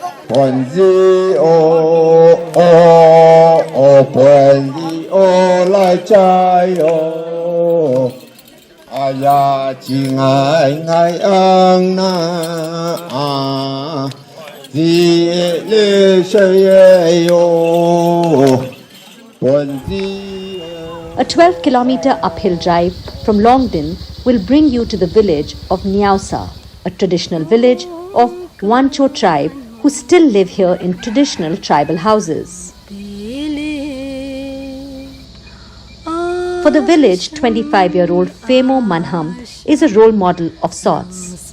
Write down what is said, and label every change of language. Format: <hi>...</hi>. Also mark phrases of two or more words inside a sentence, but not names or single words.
<en>Ponzi ponzi lai chai aya chi ngai ngai ang na di le shai yo ponzi. A 12-kilometer uphill drive from Longdin will bring you to the village of Nyausa, a traditional village of Wancho tribe who still live here in traditional tribal houses. For the village, 25-year-old Femo Manham is a role model of sorts.</en>